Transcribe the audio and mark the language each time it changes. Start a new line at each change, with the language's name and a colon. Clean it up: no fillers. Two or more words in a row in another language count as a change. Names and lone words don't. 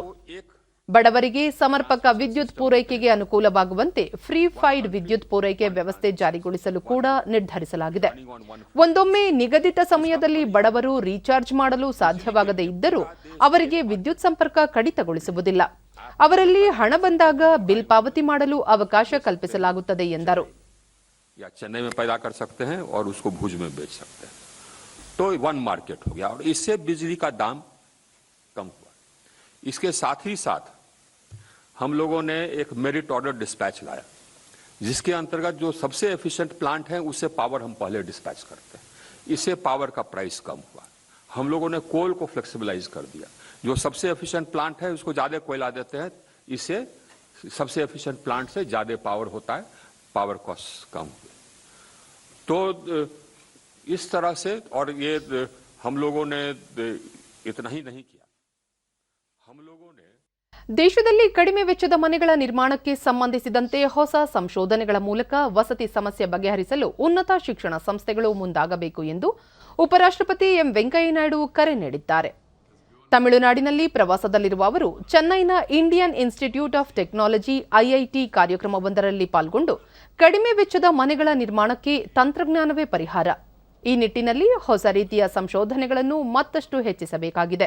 Kannada: ಬಡವರಿಗೆ ಸಮರ್ಪಕ ವಿದ್ಯುತ್ ಪೂರೈಕೆಗೆ ಅನುಕೂಲವಾಗುವಂತೆ
English: free fied
Kannada: ವಿದ್ಯುತ್ ಪೂರೈಕೆ ವ್ಯವಸ್ಥೆ ಜಾರಿಗೊಳಿಸಲು ಕೂಡ ನಿರ್ಧರಿಸಲಾಗಿದೆ. ಒಂದೊಮ್ಮೆ ನಿಗದಿತ ಸಮಯದಲ್ಲಿ ಬಡವರು ರೀಚಾರ್ಜ್ ಮಾಡಲು ಸಾಧ್ಯವಾಗದೇ ಇದ್ದರೂ ಅವರಿಗೆ ವಿದ್ಯುತ್ ಸಂಪರ್ಕ ಕಡಿತಗೊಳಿಸುವುದಿಲ್ಲ. ಅವರಲ್ಲಿ ಹಣ ಬಂದಾಗ ಬಿಲ್ ಪಾವತಿ ಮಾಡಲು ಅವಕಾಶ ಕಲ್ಪಿಸಲಾಗುತ್ತದೆ ಎಂದರು.
Hindi: या चेन्नई में पैदा कर सकते हैं और उसको भुज में बेच सकते हैं, तो
English: one market
Hindi: हो गया और इससे बिजली का दाम कम हुआ। इसके साथ ही साथ हम लोगों ने एक
English: merit order dispatch
Hindi: लाया, जिसके अंतर्गत जो सबसे
English: efficient plant
Hindi: है उससे पावर हम पहले डिस्पैच करते हैं। इससे पावर का प्राइस कम हुआ। हम लोगों ने कोल को फ्लेक्सिबलाइज कर दिया। जो सबसे
English: efficient plant
Hindi: है उसको ज्यादा कोयला देते हैं, इससे सबसे
English: efficient plant
Hindi: से ज्यादा पावर होता है,
English: power cost
Hindi: कम हुए। तो इस तरह से, और ये हम लोगों ने इतना ही नहीं किया, हम लोगों ने
Kannada: ದೇಶದಲ್ಲಿ ಕಡಿಮೆ ವೆಚ್ಚದ ಮನೆಗಳ ನಿರ್ಮಾಣಕ್ಕೆ ಸಂಬಂಧಿಸಿದಂತೆ ಹೊಸ ಸಂಶೋಧನೆಗಳ ಮೂಲಕ ವಸತಿ ಸಮಸ್ಯೆ ಬಗೆಹರಿಸಲು ಉನ್ನತ ಶಿಕ್ಷಣ ಸಂಸ್ಥೆಗಳು ಮುಂದಾಗಬೇಕು ಎಂದು ಉಪರಾಷ್ಟ್ರಪತಿ ಎಂ ವೆಂಕಯ್ಯನಾಯ್ಡು ಕರೆ ನೀಡಿದ್ದಾರೆ. ತಮಿಳುನಾಡಿನಲ್ಲಿ ಪ್ರವಾಸದಲ್ಲಿರುವ ಅವರು ಚೆನ್ನೈನ ಇಂಡಿಯನ್ ಇನ್ಸ್ಟಿಟ್ಯೂಟ್ ಆಫ್ ಟೆಕ್ನಾಲಜಿ IIT ಕಾರ್ಯಕ್ರಮವೊಂದರಲ್ಲಿ ಪಾಲ್ಗೊಂಡು ಕಡಿಮೆ ವೆಚ್ಚದ ಮನೆಗಳ ನಿರ್ಮಾಣಕ್ಕೆ ತಂತ್ರಜ್ಞಾನವೇ ಪರಿಹಾರ, ಈ ನಿಟ್ಟಿನಲ್ಲಿ ಹೊಸ ರೀತಿಯ ಸಂಶೋಧನೆಗಳನ್ನು ಮತ್ತಷ್ಟು ಹೆಚ್ಚಿಸಬೇಕಾಗಿದೆ.